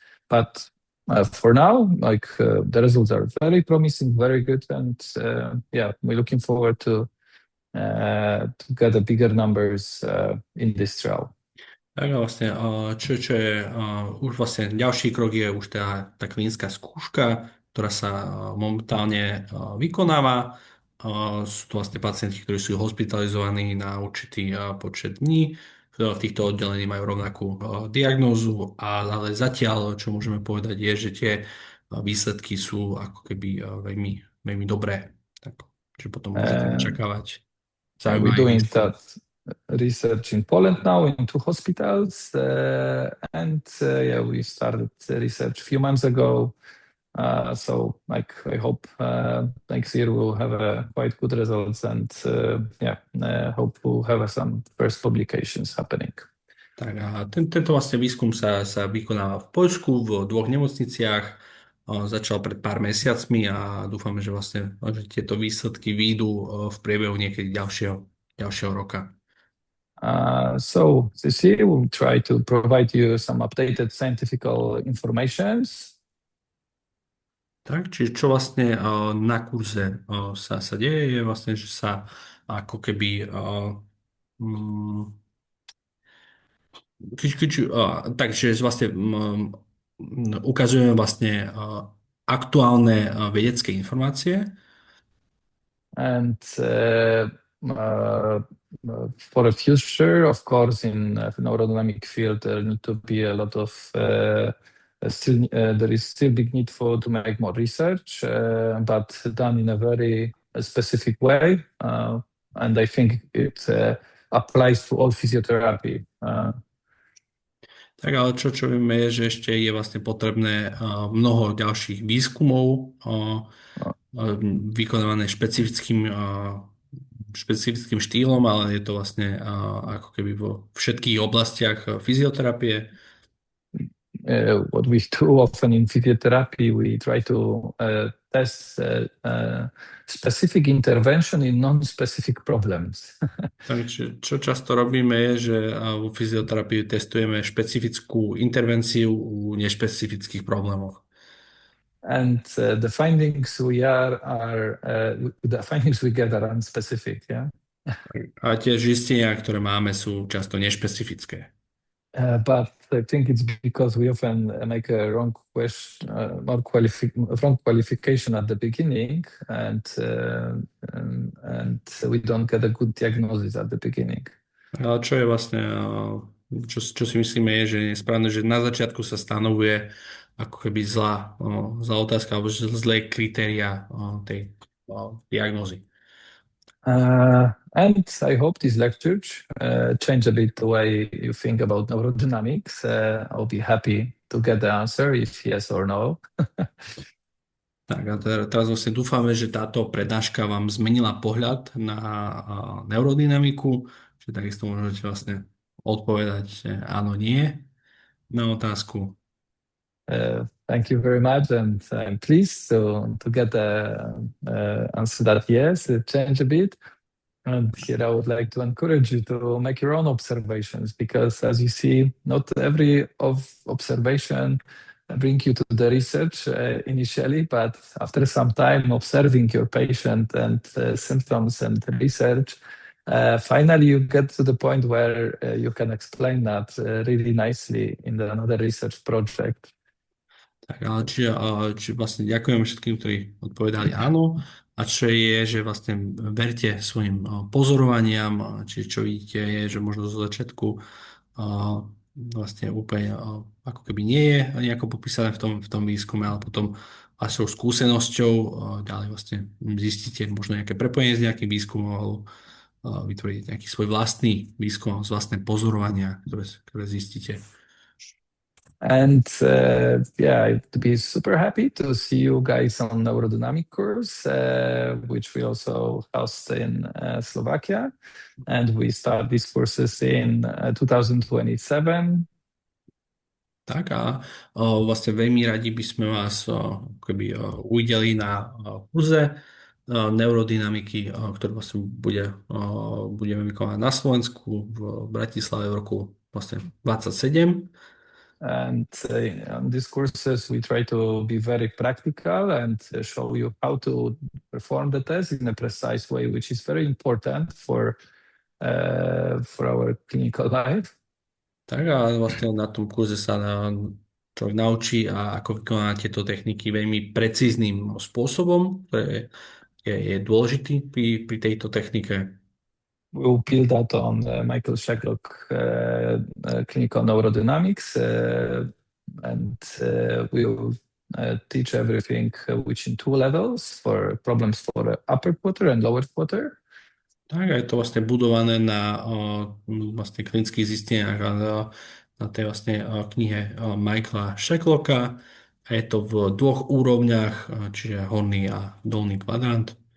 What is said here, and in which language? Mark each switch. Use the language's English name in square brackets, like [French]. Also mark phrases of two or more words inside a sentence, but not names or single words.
[English] But for now, the results are very promising, very good, and we're looking forward to get the bigger numbers in this trial. [Slovak] Tak a vlastne, čo je už vlastne ďalší krok je už tá klinická skúška, ktorá sa momentálne vykonáva. Sú to vlastne pacienti, ktorí sú hospitalizovaní na určitý počet dní. V týchto oddelení majú rovnakú diagnózu, ale zatiaľ, čo môžeme povedať, je, že tie výsledky sú ako keby veľmi, veľmi dobré. Čiže potom môžete očakávať. [English] We're doing that research in Poland now in 2 hospitals, and we started research a few months ago. So I hope next year we'll have quite good results, and hope we'll have some first publications happening. [Slovak] Tak a tento vlastne výskum sa vykonáva v Poľsku v 2 nemocniciach. Začal pred pár mesiacmi a dúfame, že vlastne že tieto výsledky výjdu v priebehu niekedy ďalšieho roka. [English] So this year we'll try to provide you some updated scientific informations. [Slovak] Tak, čiže čo vlastne na kurze sa deje, je vlastne, že sa ako keby takže vlastne ukazujeme vlastne aktuálne vedecké informácie. [English] And for the future, of course, in the neurodynamic field, there need to be a lot of there is still big need to make more research, but done in a very specific way. And I think it applies to all physiotherapy. [Slovak] Tak ale čo vieme je, že ešte je vlastne potrebné mnoho ďalších výskumov vykonávané špecifickým štýlom, ale je to vlastne ako keby vo všetkých oblastiach fyzioterapie. [English] what we do often in physiotherapy, we try to test specific intervention in non-specific problems. [Slovak] Takže čo často robíme je, že vo fyzioterapii testujeme špecifickú intervenciu u nešpecifických problémov. [English] And the findings we get are unspecific, yeah. [Slovak] A tie zistenia, ktoré máme, sú často nešpecifické. [English] But I think it's because we often make a wrong qualification at the beginning, and we don't get a good diagnosis at the beginning. [Slovak] Ale čo je vlastne, čo si myslíme je, že je správne, že na začiatku sa stanovuje ako keby zlá otázka alebo zlé kritéria tej diagnózy. [English] And I hope this lecture change a bit the way you think about neurodynamics. I'll be happy to get the answer if yes or no. [Slovak] Tak a teraz vlastne dúfame, že táto prednáška vám zmenila pohľad na neurodynamiku, že takisto môžete vlastne odpovedať áno, nie na otázku. [English] Thank you very much, and I'm pleased to get the answer that yes, it changed a bit. And here I would like to encourage you to make your own observations, because as you see, not every observation bring you to the research initially, but after some time observing your patient and symptoms and research, finally you get to the point where you can explain that really nicely in another research project. [Slovak] Tak, ale či vlastne ďakujem všetkým, ktorí odpovedali áno, a čo je, že vlastne verte svojim pozorovaniam, či čo vidíte je, že možno zo začiatku vlastne úplne ako keby nie je nejako popísané v tom výskume, ale potom vašou skúsenosťou ďalej vlastne zistíte možno nejaké prepojenie s nejakým výskumom alebo vytvoriť nejaký svoj vlastný výskum z vlastné pozorovania, ktoré zistíte. [English] And I'd be super happy to see you guys on neurodynamic course, which we also host in Slovakia, and we start these courses in 2027. [Slovak] Tak a vlastne veľmi radi by sme vás uvideli na kurze neurodynamiky, ktorý vlastne budeme vykonať na Slovensku v Bratislave v roku vlastne 27. [English] And on these courses, we try to be very practical and show you how to perform the test in a precise way, which is very important for our clinical life. [Slovak] Tak a vlastne na tom kurze sa človek naučí, ako vykonať tieto techniky veľmi precízným spôsobom, ktorý je dôležitý pri tejto technike. [English] We'll build that on Michael Shacklock clinical neurodynamics, and we'll teach everything which in 2 levels for problems for the upper quarter and lower quarter. [Slovak] Tak a je to vlastne budované na vlastne klinických zisteniach a na tej vlastne knihe Michaela Shacklocka a je to v 2 úrovniach, čiže horný a dolný kvadrant.